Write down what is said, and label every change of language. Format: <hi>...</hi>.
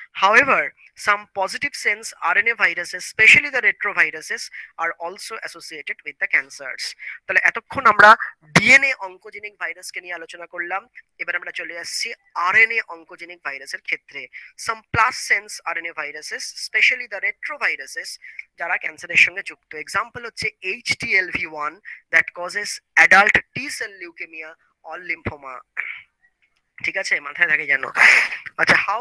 <en>However, some positive sense RNA viruses, especially the retroviruses, are also associated with the cancers।</en> <bn>তাহলে এতক্ষণ আমরা DNA অঙ্কোজেনিক ভাইরাসকে নিয়ে আলোচনা করলাম, এবার আমরা চলে আসছি আরএনএ অঙ্কোজেনিক ভাইরাসের ক্ষেত্রে।</bn> <en>Some plus sense RNA viruses, especially the retroviruses,</en> <bn>যারা ক্যান্সারের সঙ্গে যুক্ত।</bn> <en>Example হচ্ছে HTLV1 that causes adult T cell leukemia or lymphoma।</en> <bn>ঠিক আছে, মাথায় থাকে যেন।</bn> <en>আচ্ছা,</en>